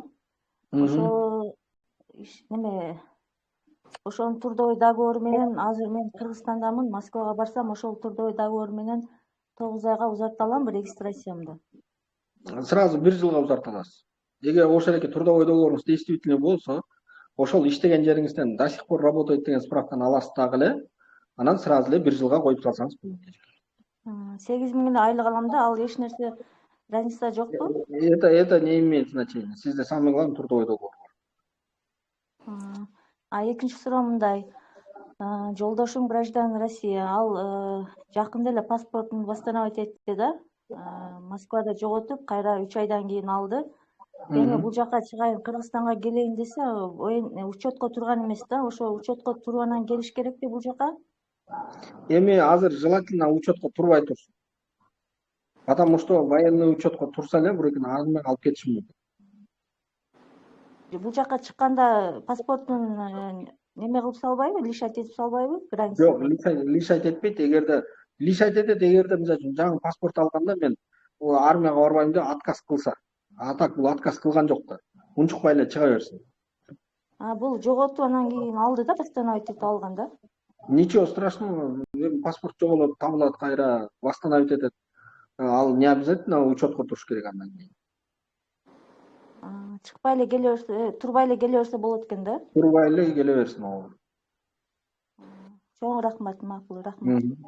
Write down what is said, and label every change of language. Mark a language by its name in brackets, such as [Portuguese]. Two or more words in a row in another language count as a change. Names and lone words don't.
[Kyrgyz] Ошо неме ошонун [Russian] трудовой договору [Kyrgyz] менен азыр мен Кыргызстандамын, Москвага барсам, ошол [Russian] трудовой договор [Kyrgyz] менен 9 айга узарта аламбы регистрациямды? Сразу 1 жылга узарта аласыз. Эгер ошол эки [Russian] трудовой договоруңуз действительный [Kyrgyz] болсо, ошол иштеген жериңизден [Russian] до сих пор работает [Kyrgyz] деген справканы аласыз дагы эле, анан сразу эле 1 жылга коюп салсаңыз болот. 8.000 эле айлык алам да, ал эч нерсе разница жокпу? [Russian] Это не имеет значения. Сизде самое главное трудовой договор бар. [Kyrgyz] Экинчи суроо мындай. Жолдошум граждан Россия. Ал жакында эле паспортун восстановить этти да. Москвада жоготуп, кайра 3 айдан кийин алды. Эми бул жака чыгайын, Кыргызстанга келейин десе, учетко турган эмес да. Ошо учетко тургандан келиш керекпи бул жака? Эми азыр желательно учетко турбай турсун. [Russian] Потому что военный [Kyrgyz] учетко турса эле бир күн аны алып кетиши мүмкүн. Бул жака чыкканда паспортун неме кылып салбайбы, лишать этип салбайбы? Жок, лишать этпейт. Эгерде лишать этет, эгерде мисалы үчүн жаңы паспорт алганда мен армияга барбайм деп отказ кылса. А так бул отказ кылган жок да. Унчукпай эле чыга берсин. Бул жоготуп анан кийин алды да, восстановить этип алган да. [Russian] Ничего страшного. [Kyrgyz] Паспорт жоголот, табылат кайра, восстановить этет. Ал [Russian] не обязательно [Kyrgyz] учетко туруш керек андан кийин. Чыкпай эле келе берсе, турбай эле келе берсе болот экен да. Турбай эле келе берсин ооба. Чоң рахмат, макул, рахмат.